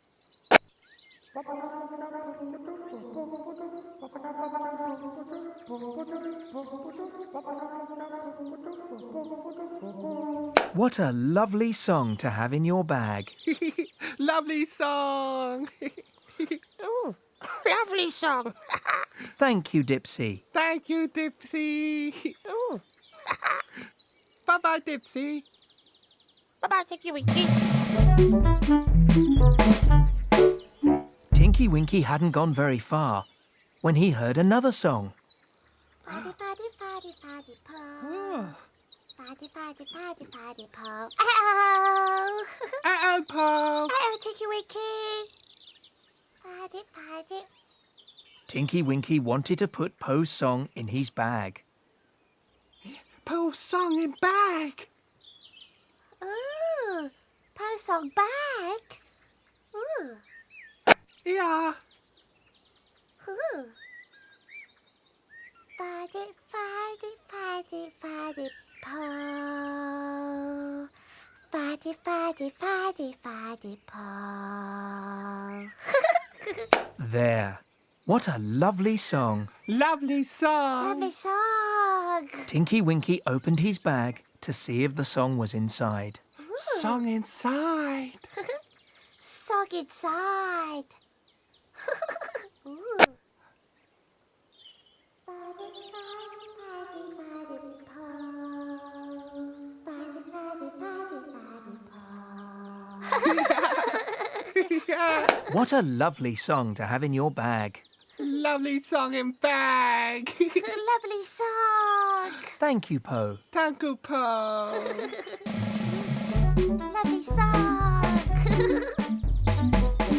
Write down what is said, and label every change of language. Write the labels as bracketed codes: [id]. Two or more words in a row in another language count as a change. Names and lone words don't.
[en] What a lovely song to have in your bag. Lovely song. Oh, lovely song. Thank you, Dipsy. Thank you, Dipsy. Oh. Bye-bye, Dipsy. Bye-bye, Tinky Winky. Tinky Winky hadn't gone very far when he heard another song. Paddy, paddy, paddy, paddy, paw. Oh. Paddy, paddy, paddy, paddy, paw. Uh-oh. Uh-oh, Paul. Uh-oh, Tinky Winky. Paddy, paddy. Tinky Winky wanted to put Po's song in his bag. Paul's song in bag. Ooh, Po's song bag. Ooh, Yeah. ooh. Paddy, paddy, paddy, paddy, paw. Paddy, paddy, paddy, paddy, paw. There. What a lovely song. Lovely song. Lovely song. Tinky Winky opened his bag to see if the song was inside. Song inside. Song inside. Ooh. Paddy, paddy, paddy, paddy, paw. Paddy, paddy, paddy, paddy, paw. Yeah. What a lovely song to have in your bag. Lovely song in bag. Lovely song. Thank you, Po. Thank you, Paul. Lovely song. Bye-bye, Paul.